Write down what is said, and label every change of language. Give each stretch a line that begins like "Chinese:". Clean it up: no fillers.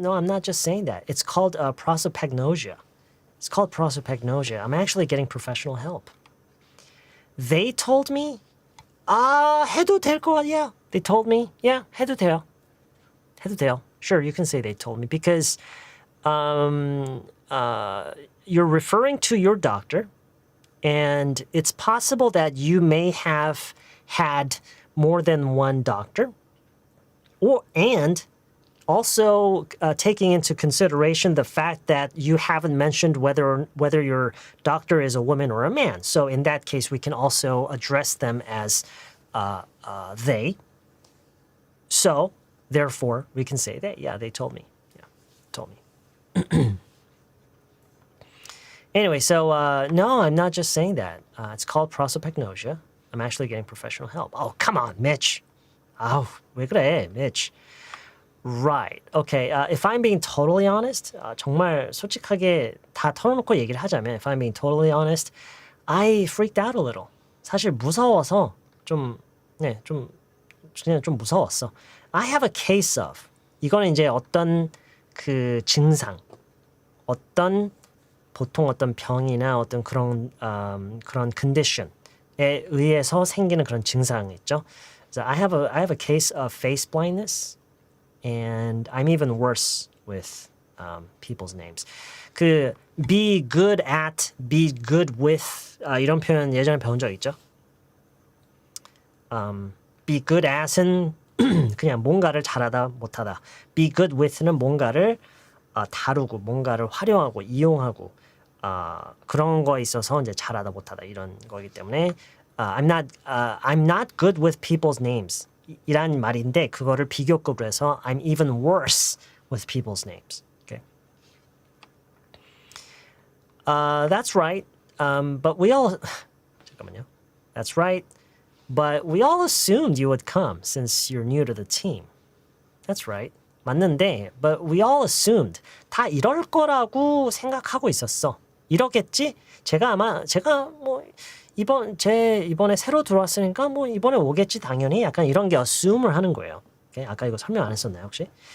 English: No, I'm not just saying that. It's called prosopagnosia. It's called prosopagnosia. I'm actually getting professional help. They told me,
Korean: 해도 될 거 아니야.
English: They told me, yeah,
Korean: 해도 돼요. 해도 돼요.
English: Sure, you can say they told me because you're referring to your doctor, and it's possible that you may have had more than one doctor, and also taking into consideration the fact that you haven't mentioned whether your doctor is a woman or a man. So in that case, we can also address them as they. So therefore, we can say that, yeah, they told me. Yeah, told me. Anyway, so no, I'm not just saying that. It's called prosopagnosia. I'm actually getting professional help. Oh, come on, Mitch.
Korean: 아우, 왜 그래, Mitch.
English: Right. Okay. If I'm being totally honest,
Korean: 정말 솔직하게 다 털어놓고 얘기를 하자면,
English: if I'm being totally honest, I freaked out a little.
Korean: 사실 무서워서 그냥 좀 무서웠어.
English: I have a case of.
Korean: 이거는 이제 어떤 그 증상, 보통 어떤 병이나 어떤 그런 condition에 의해서 생기는 그런 증상이 있죠.
English: So I have a case of face-blindness. And I'm even worse with people's names.
Korean: 그 be good at, be good with 이런 표현 예전에 배운 적 있죠? Be good at은 그냥 뭔가를 잘하다 못하다. Be good with는 뭔가를 다루고 뭔가를 활용하고 이용하고 그런 거에 있어서 이제 잘하다 못하다 이런 거기 때문에
English: I'm not good with people's names
Korean: 이란 말인데 그거를 비교급으로 해서
English: I'm even worse with people's names. Okay. That's right. But we all
Korean: 잠깐만요.
English: That's right. But we all assumed you would come since you're new to the team. That's right.
Korean: 맞는데,
English: but we all assumed
Korean: 다 이럴 거라고 생각하고 있었어. 이러겠지? 제가 뭐 이번에 새로 들어왔으니까 뭐 이번에 오겠지 당연히 약간 이런 게 assume을 하는 거예요.
English: Okay?
Korean: 아까 이거 설명 안 했었나요 혹시?